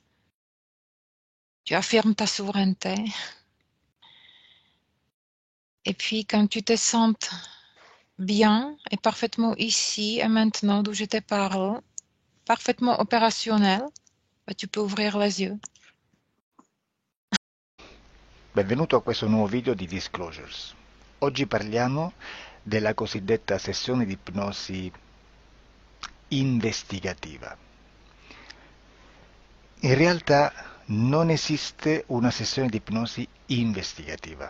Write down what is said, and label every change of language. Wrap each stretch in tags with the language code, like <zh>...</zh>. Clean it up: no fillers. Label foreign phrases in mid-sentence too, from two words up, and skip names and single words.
<fr>Tu affirmes ta souveraineté. Et puis quand tu te sens bien et parfaitement ici et maintenant d'où je te parle, parfaitement opérationnel, tu peux ouvrir les yeux.</fr> <it>Benvenuto a questo nuovo video di Disclosures. Oggi parliamo della cosiddetta sessione di ipnosi investigativa. In realtà non esiste una sessione di ipnosi investigativa.</it>